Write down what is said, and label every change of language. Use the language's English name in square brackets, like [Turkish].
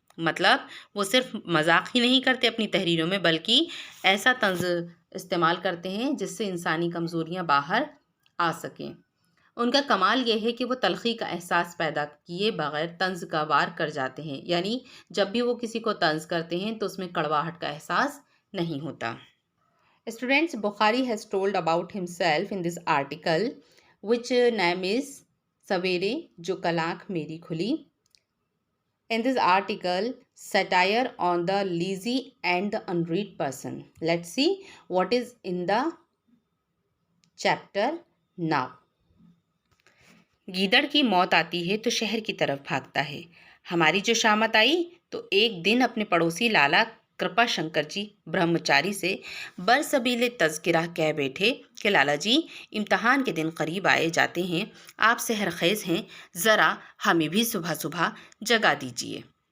[Hindi] मतलब वो सिर्फ मजाक ही नहीं करते अपनी तहरीरों में, बल्कि ऐसा तंज़ इस्तेमाल करते हैं जिससे इंसानी कमज़ोरियाँ बाहर आ सकें। उनका कमाल ये है कि वो तलख़ी का एहसास पैदा किए बग़ैर तंज़ का वार कर जाते हैं, यानी जब भी वो किसी को तंज़ करते हैं तो उसमें कड़वाहट का एहसास नहीं होता। [English] Students, Bukhari has told about himself in this article, which name is Savere Jo Kal Aankh Meri Khuli. In this article, satire on the lazy and the unread person. Let's see what is in the chapter now. [Hindi] गीदड़ की मौत आती है तो शहर की तरफ भागता है। हमारी जो शामत आई तो एक दिन अपने पड़ोसी लाला कृपा शंकर जी ब्रह्मचारी से बरसबीले तज़किरा कह बैठे कि लाला जी, इम्तहान के दिन करीब आए जाते हैं, आप सेहर खेज़ हैं, ज़रा हमें भी सुबह सुबह जगा दीजिए।